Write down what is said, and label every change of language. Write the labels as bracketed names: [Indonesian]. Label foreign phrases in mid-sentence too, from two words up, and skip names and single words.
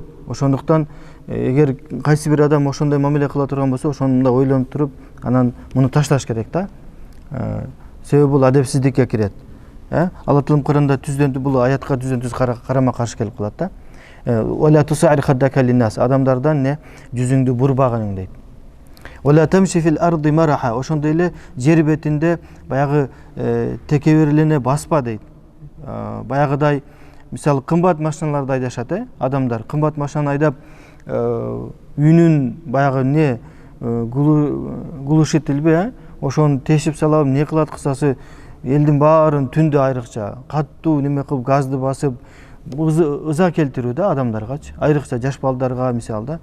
[Kyrgyz] Ошондуктан эгер кайсы бир адам ошондой мамиле кыла турган болсо, ошону ойлонуп туруп, анан муну ташташ керек да. Себеби бул адепсиздикке кирет. Алла Таалам Куранда бул аятка түздөн-түз карама каршы келип калат да. [Arabic] "ولا تصعر خدك للناس", [Kyrgyz] адамдардан жүзүңдү бурбагың дейт. [Arabic] "ولا تمش في الأرض مرحا", [Kyrgyz] ошондой эле жер бетинде баягы текеберлене баспа дейт. Баягыдай мисалы кымбат машиналарды айдашат, адамдар кымбат машинаны айдап, үнүн баягы глушителби, ошону тешип салабы, кылат, кысасы элдин баарын түндө айрыкча каттуу неме кылып газды басып ыза келтирүү да адамдаргачы, айрыкча жаш балдарга мисалы да.